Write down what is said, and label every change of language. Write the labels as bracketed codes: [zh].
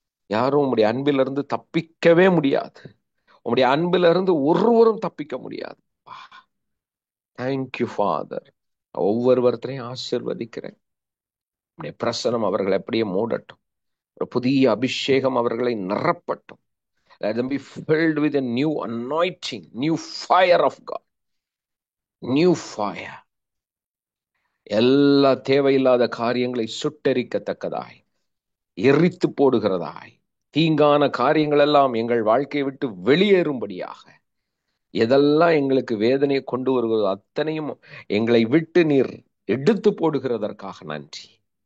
[ta] யாரும் உங்களுடைய அன்பில இருந்து தப்பிக்கவே முடியாது. உங்களுடைய அன்பில இருந்து ஒருவரும் தப்பிக்க முடியாது. [en] Thank you father. [ta] ஒவ்வொருவரையும் ஆசீர்வதிக்கிறேன். உங்களுடைய பிரசனம் அவர்களை அப்படியே மூடட்டும். ஒரு புதிய அபிஷேகம் அவர்களை நிரப்பட்டும். [en] Let them be filled with a new anointing, new fire of God, new fire. [ta] எல்லா தேவையில்லாத காரியங்களை சுட்டெரிக்கத்தக்கதாய், எரித்து போடுகிறதாய், தீங்கான காரியங்கள் எல்லாம் எங்கள் வாழ்க்கையை விட்டு வெளியேறும்படியாக, எதெல்லாம் எங்களுக்கு வேதனையை கொண்டு வருகிறதோ அத்தனையும் எங்களை விட்டு நீர் எடுத்து போடுகிறதற்காக நன்றி.